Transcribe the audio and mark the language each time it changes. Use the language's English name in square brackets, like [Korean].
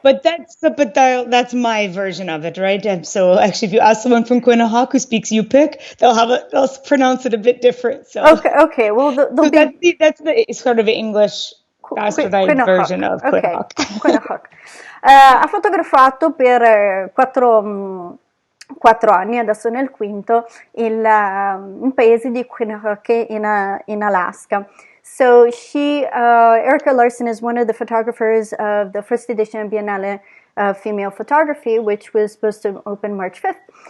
[English] But that's my version of it, right? And so actually, if you ask someone from Quinnipiac who speaks Yupik, they'll pronounce it a bit different. So okay. Well, that's the sort of English bastardized version of Quinnipiac. Okay. Quinnipiac. [Italian] Ha fotografato per 4 anni, adesso nel quinto, il paese di Quinnipiac in Alaska. [English] So Erika Larsen is one of the photographers of the first edition of Biennale Female Photography, which was supposed to open March 5th.